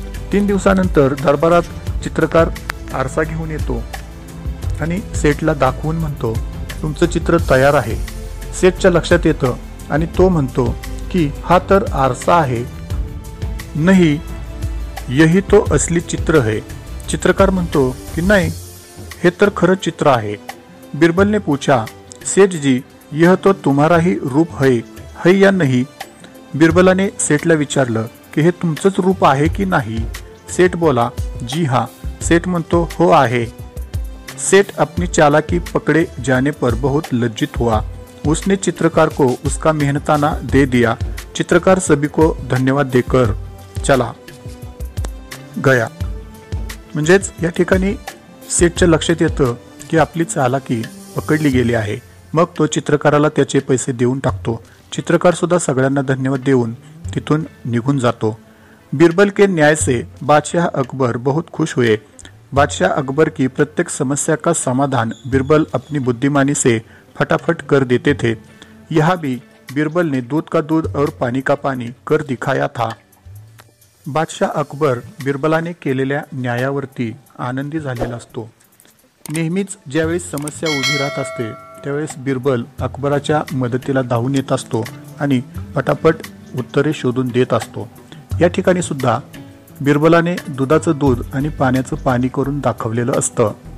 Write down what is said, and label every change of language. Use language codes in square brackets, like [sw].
[mr] 3 दिवसानंतर दरबारात चित्रकार आरसा घेऊन येतो आणि सेठला दाखवून म्हणतो, तुमचं चित्र तयार आहे. सेठच्या लक्षात येतं आणि तो म्हणतो की हा तर आरसा आहे. [hi] नहीं, यही तो असली चित्र है. [mr] चित्रकार म्हणतो की नाही, हे तर खरं चित्र आहे. [hi] बीरबल ने पूछा, सेठ जी यह तो तुम्हारा ही रूप है या नहीं. [mr] बिरबलाने सेठला विचारलं की हे तुमचंच रूप आहे की नाही. [hi] सेठ बोला, जी हाँ. [mr] सेठ म्हणतो, हो आहे. [hi] सेठ अपनी चालाकी पकड़े जाने पर बहुत लज्जित हुआ. उसने चित्रकार को उसका मेहनताना दे दिया. चित्रकार सभी को धन्यवाद देकर चला गया. [mr] म्हणजेच या ठिकाणी सेठच्या लक्षात येतं की आपली चालाकी पकडली गेली आहे. मग तो चित्रकाराला त्याचे पैसे देऊन टाकतो. चित्रकार सुद्धा सगळ्यांना धन्यवाद देऊन तिथून निघून जातो। [hi] बीरबल के न्याय से बादशाह अकबर बहुत खुश हुए। बादशाह अकबर की प्रत्येक समस्या का समाधान बीरबल अपनी बुद्धिमानी से फटाफट कर देते थे। यहाँ भी बीरबल ने दूध का दूध और पानी का पानी कर दिखाया था। [mr] बादशाह अकबर बीरबलाने केलेल्या न्यायावरती आनंदी झालेला असतो। नेहमीच ज्यावेळेस समस्या उभी राहत असते त्यावेळेस बीरबल अकबराच्या मदतीला धावून येत असतो आणि पटापट उत्तरे शोधून देत असतो। या ठिकाणी सुद्धा बीरबलाने दुधाचं दूध आणि पाण्याचं पाणी करून दाखवलेलं असतं।